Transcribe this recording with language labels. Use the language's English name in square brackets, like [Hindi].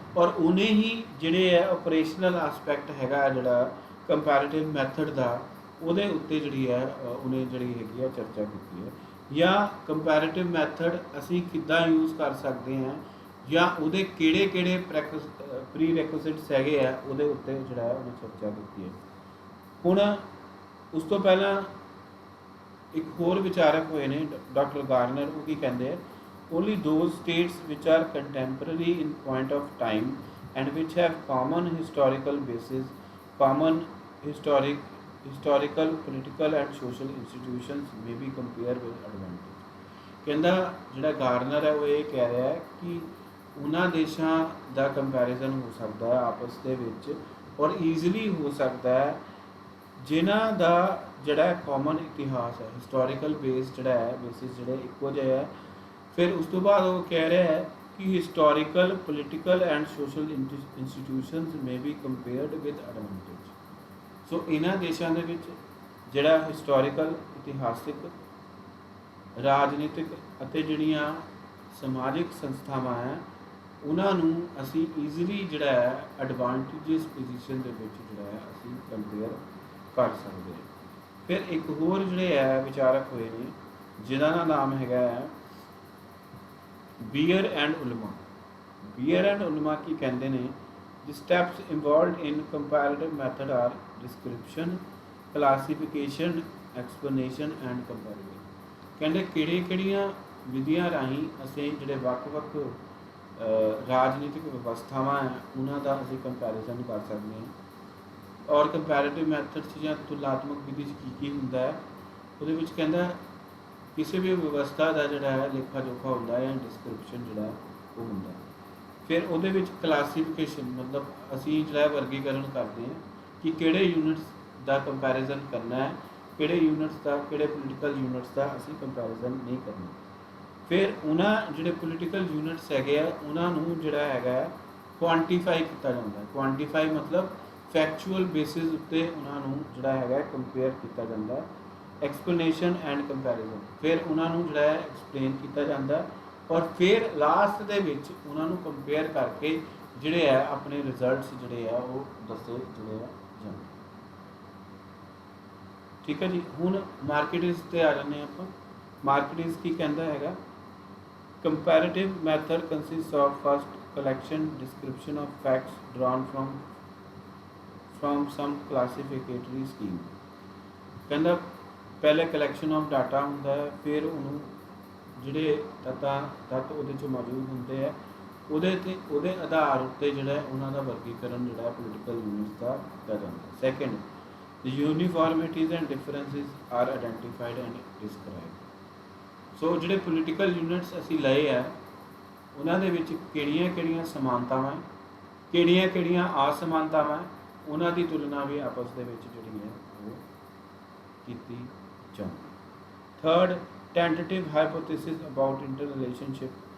[Punjabi] ਔਰ ਉਹਨੇ ਹੀ ਜਿਹੜੇ ਹੈ ਆਪਰੇਸ਼ਨਲ ਐਸਪੈਕਟ ਹੈਗਾ ਜਿਹੜਾ ਕੰਪੈਰੀਟਿਵ ਮੈਥਡ ਦਾ ਉਹਦੇ ਉੱਤੇ ਜਿਹੜੀ ਹੈ ਉਹਨੇ ਜਿਹੜੀ ਹੈਗੀ ਹੈ ਚਰਚਾ ਕੀਤੀ ਹੈ, ਜਾਂ ਕੰਪੈਰੀਟਿਵ ਮੈਥਡ ਅਸੀਂ ਕਿੱਦਾਂ ਯੂਜ਼ ਕਰ ਸਕਦੇ ਹਾਂ, ਜਾਂ ਉਹਦੇ ਕਿਹੜੇ ਪ੍ਰੀ ਰੈਕੁਇਜ਼ਿਟਸ ਹੈਗੇ ਆ ਉਹਦੇ ਉੱਤੇ ਜਿਹੜਾ ਹੈ ਉਹਨੇ ਚਰਚਾ ਕੀਤੀ ਹੈ। ਹੁਣ ਉਸ ਤੋਂ ਪਹਿਲਾਂ ਇੱਕ ਹੋਰ ਵਿਚਾਰਕ ਹੋਏ ਨੇ ਡਾਕਟਰ ਗਾਰਨਰ। ਉਹ ਕੀ ਕਹਿੰਦੇ ਆ, [English] only those states which are contemporary in point of time and which have common historical basis, common historical, political and social institutions may be compared with advantage। [Punjabi] ਕਹਿੰਦਾ ਜਿਹੜਾ ਗਾਰਨਰ ਹੈ ਉਹ ਇਹ ਕਹਿ ਰਿਹਾ ਹੈ ਕਿ ਉਹਨਾਂ ਦੇਸ਼ਾਂ ਦਾ ਕੰਪੈਰੀਜ਼ਨ ਹੋ ਸਕਦਾ ਹੈ ਆਪਸ ਦੇ ਵਿੱਚ ਔਰ ਈਜ਼ੀਲੀ ਹੋ ਸਕਦਾ ਹੈ ਜਿਨ੍ਹਾਂ ਦਾ ਜਿਹੜਾ ਕਾਮਨ ਇਤਿਹਾਸ ਹੈ, ਹਿਸਟੋਰੀਕਲ ਬੇਸ ਜਿਹੜਾ ਹੈ ਬੇਸਿਸ ਜਿਹੜੇ ਇੱਕੋ ਜਿਹੇ ਹੈ। ਫਿਰ ਉਸ ਤੋਂ ਬਾਅਦ ਉਹ ਕਹਿ ਰਿਹਾ ਹੈ ਕਿ [English] Historical, political and social institutions may be compared with advantage. [Punjabi] ਸੋ ਇਹਨਾਂ ਦੇਸ਼ਾਂ ਦੇ ਵਿੱਚ ਜਿਹੜਾ ਹਿਸਟੋਰੀਕਲ, ਇਤਿਹਾਸਿਕ, ਰਾਜਨੀਤਿਕ ਅਤੇ ਜਿਹੜੀਆਂ ਸਮਾਜਿਕ ਸੰਸਥਾਵਾਂ ਹੈ ਉਹਨਾਂ ਨੂੰ ਅਸੀਂ ਈਜ਼ੀਲੀ ਜਿਹੜਾ ਹੈ ਐਡਵਾਂਟੇਜਸ ਪੋਜੀਸ਼ਨ ਦੇ ਵਿੱਚ ਜਿਹੜਾ ਹੈ ਅਸੀਂ ਕੰਪੇਅਰ ਕਰ ਸਕਦੇ ਹਾਂ। ਫਿਰ ਇੱਕ ਹੋਰ ਜਿਹੜੇ ਹੈ ਵਿਚਾਰਕ ਹੋਏ ਨੇ ਜਿਨ੍ਹਾਂ ਦਾ ਨਾਮ ਹੈਗਾ ਹੈ ਬੀਅਰ ਐਂਡ ਉਲਮਾ। [English] ਬੀਅਰ ਐਂਡ ਉਲਮਾ [Punjabi] ਕੀ ਕਹਿੰਦੇ ਨੇ, [English] the steps involved in comparative method are description, classification, explanation and comparison। [Punjabi] ਕਹਿੰਦੇ ਕਿਹੜੀਆਂ ਵਿਧੀਆਂ ਰਾਹੀਂ ਅਸੀਂ ਜਿਹੜੇ ਵੱਖ-ਵੱਖ ਰਾਜਨੀਤਿਕ ਵਿਵਸਥਾਵਾਂ ਹੈ ਉਹਨਾਂ ਦਾ ਅਸੀਂ ਕੰਪੈਰੀਜ਼ਨ ਕਰ ਸਕਦੇ ਹਾਂ। ਔਰ ਕੰਪੈਰੀਟਿਵ ਮੈਥਡ 'ਚ ਜਾਂ ਤੁਲਨਾਤਮਕ ਵਿਧੀ 'ਚ ਕੀ ਹੁੰਦਾ ਹੈ ਉਹਦੇ ਵਿੱਚ ਕਹਿੰਦਾ ਕਿਸੇ ਵੀ ਵਿਵਸਥਾ ਦਾ ਜਿਹੜਾ ਹੈ ਲੇਖਾ ਜੋਖਾ ਹੁੰਦਾ ਹੈ ਜਾਂ ਡਿਸਕ੍ਰਿਪਸ਼ਨ ਜਿਹੜਾ ਉਹ ਹੁੰਦਾ। ਫਿਰ ਉਹਦੇ ਵਿੱਚ ਕਲਾਸੀਫਿਕੇਸ਼ਨ ਮਤਲਬ ਅਸੀਂ ਜਿਹੜਾ ਵਰਗੀਕਰਨ ਕਰਦੇ ਹਾਂ ਕਿ ਕਿਹੜੇ ਯੂਨਿਟਸ ਦਾ ਕੰਪੈਰੀਜ਼ਨ ਕਰਨਾ ਹੈ, ਕਿਹੜੇ ਯੂਨਿਟਸ ਦਾ, ਕਿਹੜੇ ਪੋਲੀਟੀਕਲ ਯੂਨਿਟਸ ਦਾ ਅਸੀਂ ਕੰਪੈਰੀਜ਼ਨ ਨਹੀਂ ਕਰਨਾ। ਫਿਰ ਉਹਨਾਂ ਜਿਹੜੇ ਪੋਲੀਟੀਕਲ ਯੂਨਿਟਸ ਹੈਗੇ ਆ ਉਹਨਾਂ ਨੂੰ ਜਿਹੜਾ ਹੈਗਾ ਕੁਆਂਟੀਫਾਈ ਕੀਤਾ ਜਾਂਦਾ। ਕੁਆਂਟੀਫਾਈ ਮਤਲਬ ਫੈਕਚੁਅਲ ਬੇਸਿਸ ਉੱਤੇ ਉਹਨਾਂ ਨੂੰ ਜਿਹੜਾ ਹੈਗਾ ਕੰਪੇਅਰ ਕੀਤਾ ਜਾਂਦਾ। ਐਕਸਪਲੇਨੇਸ਼ਨ ਐਂਡ ਕੰਪੈਰੀਜ਼ਨ, ਫਿਰ ਉਹਨਾਂ ਨੂੰ ਜਿਹੜਾ ਹੈ ਐਕਸਪਲੇਨ ਕੀਤਾ ਜਾਂਦਾ ਔਰ ਫਿਰ ਲਾਸਟ ਦੇ ਵਿੱਚ ਉਹਨਾਂ ਨੂੰ ਕੰਪੇਅਰ ਕਰਕੇ ਜਿਹੜੇ ਆ ਆਪਣੇ ਰਿਜ਼ਲਟਸ ਜਿਹੜੇ ਆ ਉਹ ਦੱਸੇ ਜਿਹੜੇ ਆ ਜਾਂਦੇ। ਠੀਕ ਹੈ ਜੀ। ਹੁਣ ਮਾਰਕੀਟਸ 'ਤੇ ਆ ਜਾਂਦੇ ਆਪਾਂ। [English] markets [Punjabi] ਕੀ ਕਹਿੰਦਾ ਹੈਗਾ, [English] comparative method consists of first collection description of facts drawn from some classificatory scheme। [Punjabi] ਕਹਿੰਦਾ ਪਹਿਲੇ ਕਲੈਕਸ਼ਨ ਆਫ ਡਾਟਾ ਹੁੰਦਾ ਹੈ, ਫਿਰ ਉਹਨੂੰ ਜਿਹੜੇ ਤੱਤ ਉਹਦੇ 'ਚ ਮੌਜੂਦ ਹੁੰਦੇ ਆ ਉਹਦੇ ਆਧਾਰ ਉੱਤੇ ਜਿਹੜਾ ਉਹਨਾਂ ਦਾ ਵਰਗੀਕਰਨ ਜਿਹੜਾ ਪੋਲੀਟੀਕਲ ਯੂਨਿਟਸ ਦਾ ਕੀਤਾ ਜਾਂਦਾ। [English] Second, the uniformities and differences are identified and described। [Punjabi] ਸੋ ਜਿਹੜੇ ਪੋਲੀਟੀਕਲ ਯੂਨਿਟਸ ਅਸੀਂ ਲਏ ਆ ਉਹਨਾਂ ਦੇ ਵਿੱਚ ਕਿਹੜੀਆਂ ਸਮਾਨਤਾਵਾਂ, ਕਿਹੜੀਆਂ ਅਸਮਾਨਤਾਵਾਂ, ਉਹਨਾਂ ਦੀ ਤੁਲਨਾ ਵੀ ਆਪਸ ਦੇ ਵਿੱਚ ਜਿਹੜੀ ਹੈ ਉਹ ਕੀਤੀ ਜਾਂਦੀ। [English] Third, tentative hypothesis about inter relationship.